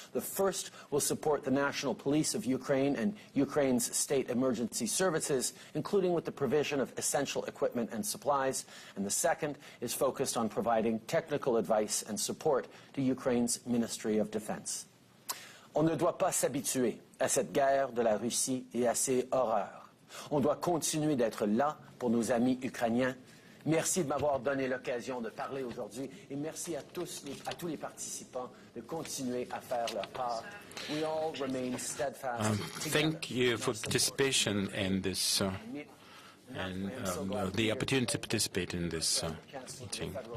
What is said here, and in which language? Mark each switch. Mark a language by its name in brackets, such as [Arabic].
[English] The first will support the National Police of Ukraine and Ukraine's state emergency services, including with the provision of essential equipment and supplies. And the second is focused on providing technical advice and support to Ukraine's Ministry of Defense. [French] On ne doit pas s'habituer à cette guerre de la Russie et à ses horreurs. On doit continuer d'être là pour nos amis ukrainiens, Merci de m'avoir donné l'occasion de parler aujourd'hui et merci à tous les participants de continuer à faire leur part. [English] We all remain steadfast Thank you for participation in this and the opportunity to participate in this meeting.